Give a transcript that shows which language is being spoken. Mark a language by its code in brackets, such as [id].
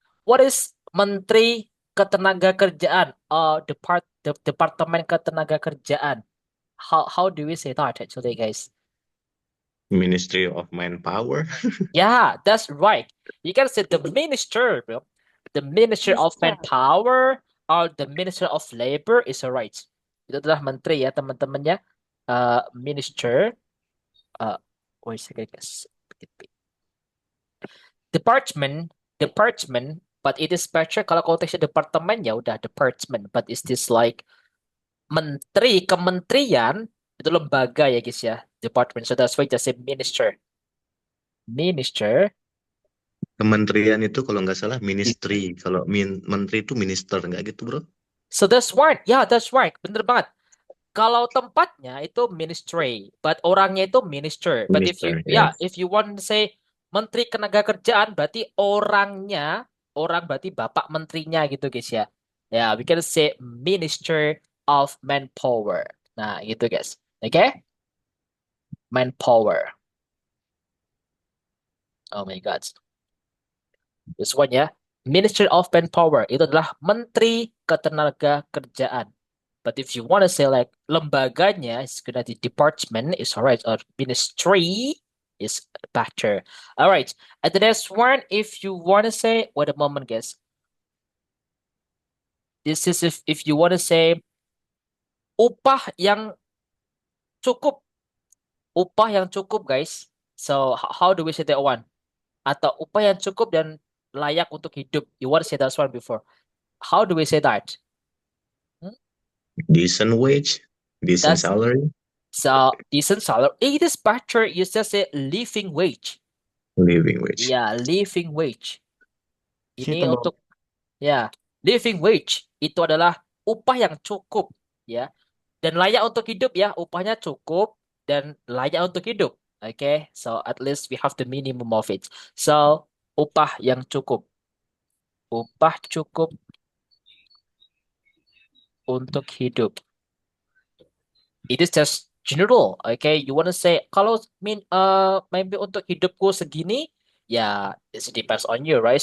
[en] What is [id] Menteri Ketenagakerjaan? Departemen Ketenagakerjaan. [en] How do we say that actually, guys? Ministry of Manpower. Yeah, that's right. You can say the minister, bro. The minister of Mister. manpower or the minister of labor is alright. [id] Itu adalah menteri ya teman-teman ya. [en] Minister. Wait a second, guys. Department. Department. But it is better [id] kalau konteksnya departemen ya udah department. [en] But is this like [id] menteri, kementerian itu lembaga ya guys ya. Department. [en] So that's why just say minister. Minister. [id] Kementerian itu kalau nggak salah ministry. Kalau menteri itu minister, nggak gitu, bro? [en] So that's right. Ya, yeah, that's right. [id] Bener banget. Kalau tempatnya itu [en] ministry, but [id] orangnya itu [en] minister. But if you Minister, ya, yes. if you want to say [id] menteri ketenagakerjaan berarti orangnya, orang berarti bapak menterinya gitu guys ya. [en] Ya, we can say minister of manpower. [id] Nah, gitu guys. Oke? Manpower. [en] Oh my God. This one ya. [id] Minister of Manpower itu adalah Menteri Ketenagakerjaan. [en] But if you want to say like lembaganya, it's gonna be department is alright, or ministry is better. Alright. And the next one, if you want to say, wait a moment, guys. This is if you want to say [id] upah yang cukup, upah yang cukup, [en] guys. So how do we say that one? [id] Atau upah yang cukup dan layak untuk hidup. [en] You want to say that one before? How do we say that? Hmm? Decent wage, decent That's salary, so decent salary. It is better. You just say living wage. living wage. Ya, living wage. Ini Suitable. [id] untuk ya, living wage itu adalah upah yang cukup ya dan layak untuk hidup ya. Upahnya cukup dan layak untuk hidup. [en] Okay, so at least we have the minimum of it. [id] So upah yang cukup, upah cukup untuk hidup. [en] It is just general, okay? You wanna say kalau maybe [id] untuk hidupku segini, [en] ya it depends on you, right?